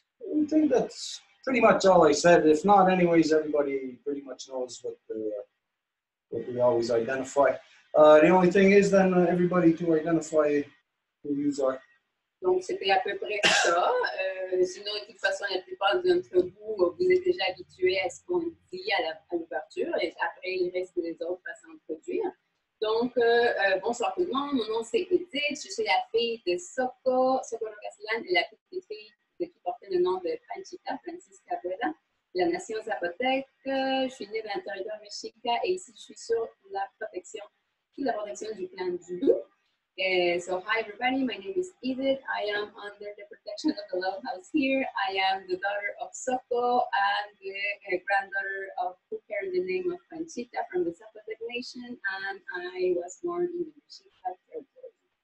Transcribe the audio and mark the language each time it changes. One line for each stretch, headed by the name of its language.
English: I think that's pretty much all I said. If not, anyways, everybody pretty much knows what we always identify. The only thing is then everybody to identify who you are.
French: Donc, c'était à peu près ça. Sinon, de toute façon, la plupart d'entre vous, vous êtes déjà habitués à ce qu'on dit à l'ouverture. Et après, il reste que les autres à s'introduire. Donc, bonsoir tout le monde. Mon nom, c'est Edith. Je suis la fille de Socorro Castellan et la petite fille qui portait le nom de Francisca Cabrera, la nation zapotèque. Je suis née dans le territoire mexica et ici, je suis sur la protection du clan du loup.
English: So hi everybody, my name is Edith. I am under the protection of the Love House here. I am the daughter of Soko and the granddaughter of who carried the name of Panchita from the Zapotec Nation, and I was born in the Mexica territory.